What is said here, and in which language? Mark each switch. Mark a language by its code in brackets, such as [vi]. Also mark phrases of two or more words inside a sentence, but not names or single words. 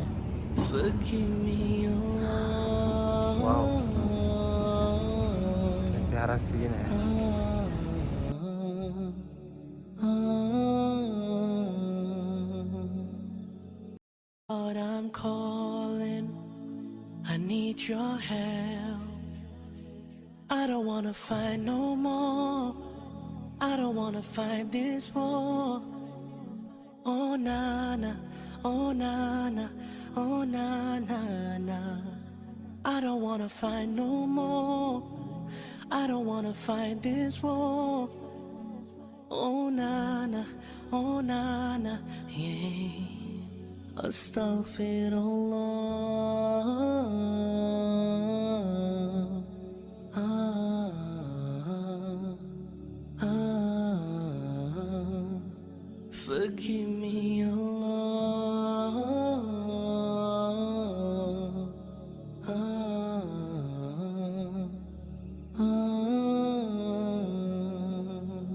[en] Forgive me, Allah. [hi] वाह क्या प्यारा सीन है। [en] Lord, I'm calling. I need your help. I don't wanna fight no more. I don't wanna fight this war. Oh na na, oh na na, oh na na na. I don't wanna fight no more. I don't wanna fight this war. Oh na na, oh na na, yeah. Astaghfirullah. Forgive me, Allah.